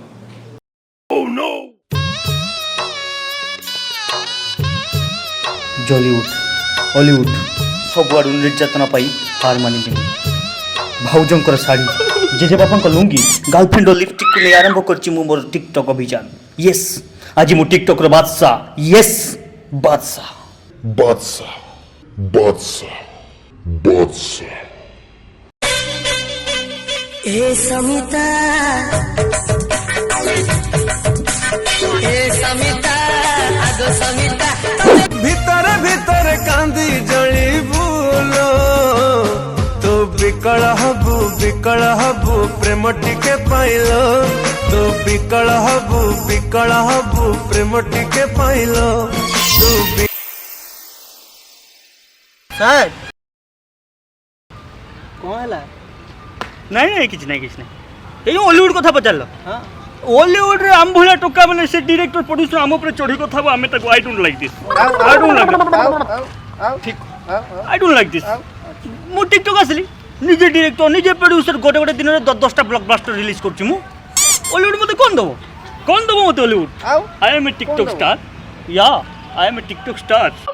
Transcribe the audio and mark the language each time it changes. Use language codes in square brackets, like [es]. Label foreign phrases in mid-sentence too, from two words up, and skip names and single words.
[or] ଜଲିଉଡ଼ ହଲିଉଡ଼ ସବୁଆଡ଼ୁ ନିର୍ଯାତନା ପାଇ ହାର ମାନିଲିଣି ଭାଉଜଙ୍କର ଶାଢ଼ୀ ଜେଜେବାପାଙ୍କ ଲୁଙ୍ଗି ଗାର୍ଲଫ୍ରେଣ୍ଡର ଲିପଷ୍ଟିକ୍କୁ ନେଇ ଆରମ୍ଭ କରିଛି ମୁଁ ମୋର ଟିକଟକ୍ ଅଭିଯାନ ୟେସ୍ ଆଜି ମୁଁ ଟିକଟକ୍ର ବାଦଶାହ ୟେସ୍ ବାଦଶାହ Batsa. Batsa. Batsa. ଭିତରେ ଭିତରେ କାନ୍ଦି ଜଳିବୁ ତୁ ବିକଳ ହବୁ ପ୍ରେମ ଟିକେ ପାଇଲ ତୁ ବିକଳ ହବୁ ପ୍ରେମ ଟିକେ ପାଇଲ ତୁ ସାର୍ କ'ଣ ହେଲା? ନାଇଁ ନାଇଁ କିଛି ନାହିଁ ଏଇ ହଲିଉଡ଼ କଥା ପଚାରିଲ ହଁ ହଲିଉଡ଼ରେ ଆମ ଭଳିଆ ଟୋକା ମାନେ ସେ [en] director producer [or] ଆମ ଉପରେ ଚଢ଼ି କଥା ହବ ଆମେ ତାକୁ [en] I don't like this I don't like [or] ଠିକ୍ [en] I don't like this [or] ମୁଁ ଟିକଟକ୍ ଆସିଲି ନିଜେ ଡିରେକ୍ଟର ନିଜେ ପ୍ରଡ୍ୟୁସର ଗୋଟେ ଗୋଟେ ଦିନରେ 10ଟା [en] blockbuster release [or] କରୁଛି ମୁଁ ହଲିଉଡ଼ ମୋତେ କ'ଣ ଦେବ ମୋତେ ହଲିଉଡ଼ [en] I am a TikTok star ya I am a TikTok star